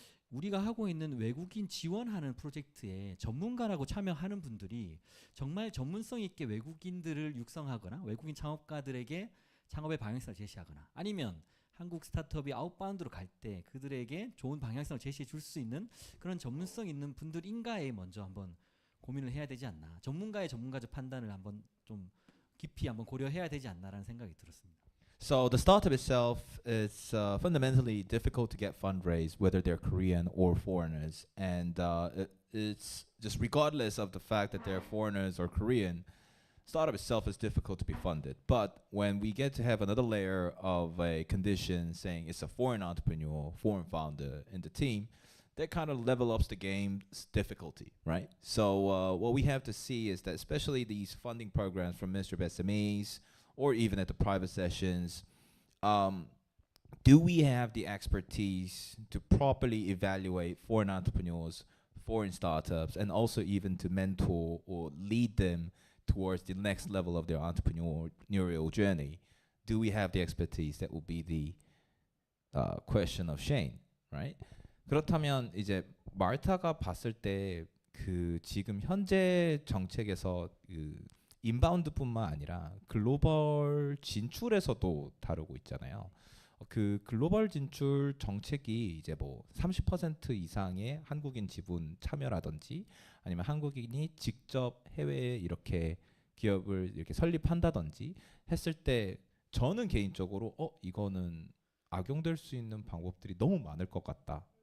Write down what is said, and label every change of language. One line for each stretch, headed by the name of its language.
Korean: 우리가 하고 있는 외국인 지원하는 프로젝트에 전문가라고 참여하는 분들이 정말 전문성 있게 외국인들을 육성하거나 외국인 창업가들에게 창업의 방향성을 제시하거나, 아니면 한국 스타트업이 아웃바운드로 갈 때 그들에게 좋은 방향성을 제시해 줄 수 있는 그런 전문성 있는 분들인가에 먼저 한번 고민을 해야 되지 않나, 전문가의 전문가적 판단을 한번 좀 깊이 한번 고려해야 되지 않나라는 생각이 들었습니다.
English: So the startup itself is fundamentally difficult to get fundraised, whether they're Korean or foreigners, and it's just regardless of the fact that they're foreigners or Korean, startup itself is difficult to be funded. But when we get to have another layer of a condition saying it's a foreign entrepreneur, foreign founder in the team, that kind of level ups the game's difficulty, right? So what we have to see is that especially these funding programs from Ministry of SMEs or even at the private sessions, do we have the expertise to properly evaluate foreign entrepreneurs, foreign startups, and also even to mentor or lead them towards the next level of their entrepreneurial journey? Do we have the expertise? That will be the question of Shane, right?
Korean: 그렇다면 이제 마르타가 봤을 때 그 지금 현재 정책에서 그 인바운드뿐만 아니라 글로벌 진출에서도 다루고 있잖아요. 그 글로벌 진출 정책이 이제 뭐 30% 이상의 한국인 지분 참여라든지 아니면 한국인이 직접 해외에 이렇게 기업을 이렇게 설립한다든지 했을 때 저는 개인적으로 이거는 악용될 수 있는 방법들이 너무 많을 것 같다.